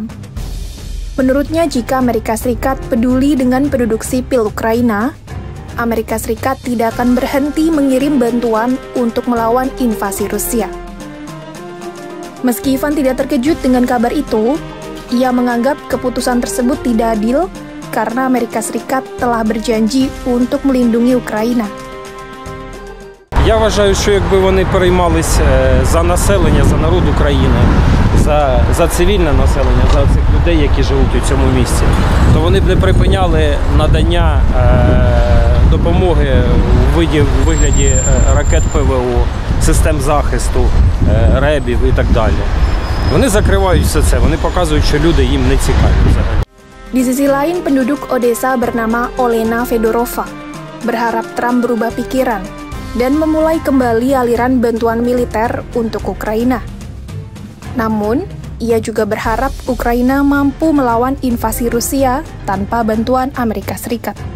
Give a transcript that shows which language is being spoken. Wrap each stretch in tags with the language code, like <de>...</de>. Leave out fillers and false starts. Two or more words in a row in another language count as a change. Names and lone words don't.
<id>Menurutnya, jika Amerika Serikat peduli dengan penduduk sipil Ukraina, Amerika Serikat tidak akan berhenti mengirim bantuan untuk melawan invasi Rusia. Meski Ivan tidak terkejut dengan kabar itu, ia menganggap keputusan tersebut tidak adil karena Amerika Serikat telah berjanji untuk melindungi Ukraina.</id> <uk>Я вважаю, що якби вони переймались за населення, за народ України, за цивільне населення, за цих людей, які живуть у цьому місці, то вони б не припиняли надання допомоги у вигляді ракет ПВО, систем захисту, ребів і так далі. Вони закривають все це, вони показують, що люди їм не цікаві взагалі.</uk> <id>Di sisi lain, penduduk Odessa bernama Olena Fedorova berharap Trump berubah pikiran dan memulai kembali aliran bantuan militer untuk Ukraina. Namun, ia juga berharap Ukraina mampu melawan invasi Rusia tanpa bantuan Amerika Serikat.</id>